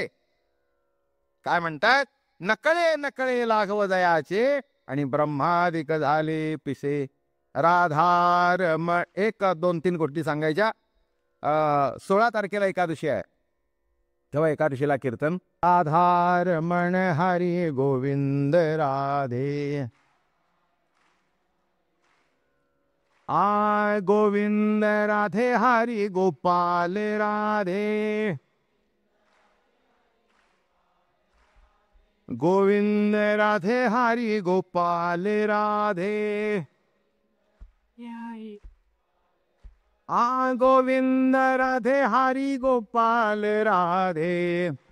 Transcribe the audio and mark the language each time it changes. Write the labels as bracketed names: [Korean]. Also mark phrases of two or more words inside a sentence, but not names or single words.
[Marathi] काय म्हणतात? नकळे नकळे लाघव दयाचे आणि ब्रह्मादिक झाले पिसे. राधार एक 2-3 गोष्टी सांगायच्या. 16 तारखेला एकादशी आहे, तेव्हा एकादशीला कीर्तन. राधार मन हरी गोविंद राधे, आय गोविंद राधे हरी गोपाल राधे, गोविंद राधे हरी गोपाल राधे, आ गोविंद राधे हरी गोपाल राधे.